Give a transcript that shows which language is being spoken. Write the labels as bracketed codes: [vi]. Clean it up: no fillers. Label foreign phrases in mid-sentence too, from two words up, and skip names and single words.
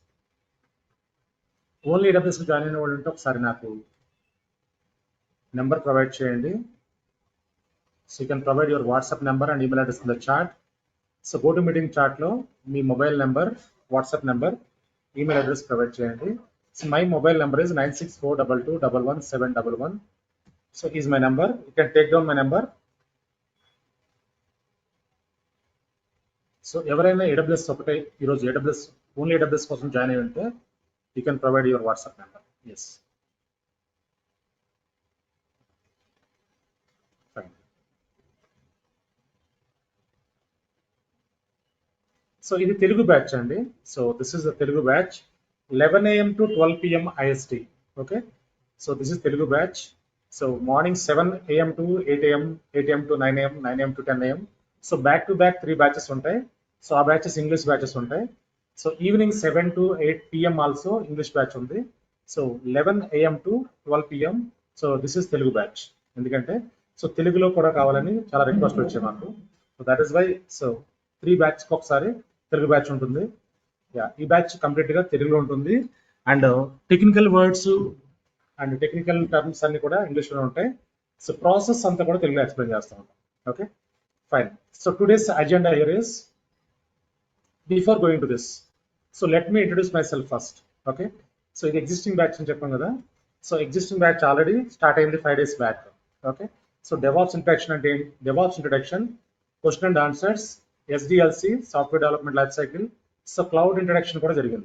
[te] ఓన్లీ AWS జాయిన్ అయిన వాళ్ళు ఉంటే ఒకసారి నాకు నెంబర్ ప్రొవైడ్ చేయండి. [en] So you can provide your WhatsApp number and email address in the chat. [te] సో [en] go to meeting [te] చాట్లో మీ [en] mobile number, WhatsApp number, email address [te] ప్రొవైడ్ చేయండి. [en] So my mobile number is 9642221711. So is my number. You can take down my number. So [te] ఎవరైనా AWS ఒకటే ఈరోజు ఓన్లీ AWS కోసం జాయిన్ అయి ఉంటే [en] you can provide your WhatsApp number. [te] ఎస్, సో ఇది తెలుగు బ్యాచ్ అండి. [en] So this is the Telugu batch, 11 AM to 12 PM IST. Okay, so this is Telugu batch. So morning 7 AM to 8 AM, 8 AM to 9 AM, 9 AM to 10 AM. [te] సో [en] back to back [te] 3 బ్యాచెస్ ఉంటాయి. సో ఆ బ్యాచెస్ [en] English batches [te] ఉంటాయి. [en] So evening 7 to 8 PM also English batch ఉంది. సో 11 AM to 12 PM. So this is Telugu batch. [te] ఎందుకంటే సో తెలుగులో కూడా కావాలని చాలా రిక్వెస్ట్ వచ్చాయి మాకు. [en] So that is why so [te] 3 బ్యాచ్కి ఒకసారి తెలుగు బ్యాచ్ ఉంటుంది. ఈ బ్యాచ్ కంప్లీట్గా తెలుగులో ఉంటుంది. [en] and technical words and technical terms [te] అన్ని కూడా ఇంగ్లీష్లో ఉంటాయి. సో ప్రాసెస్ అంతా కూడా తెలుగులో ఎక్స్ప్లెయిన్ చేస్తూ ఉంటాం. [en] Okay, fine. So today's agenda here is, before going to this, So let me introduce myself first. [te] ఓకే, సో ఇది [en] existing batch [te] అని చెప్పాం కదా. [en] So existing batch already start అయింది 5 days బ్యాక్. Okay, so DevOps introduction అంటే DevOps introduction, question and answers, SDLC software development life cycle. [te] సో [en] cloud introduction [te] కూడా జరిగింది.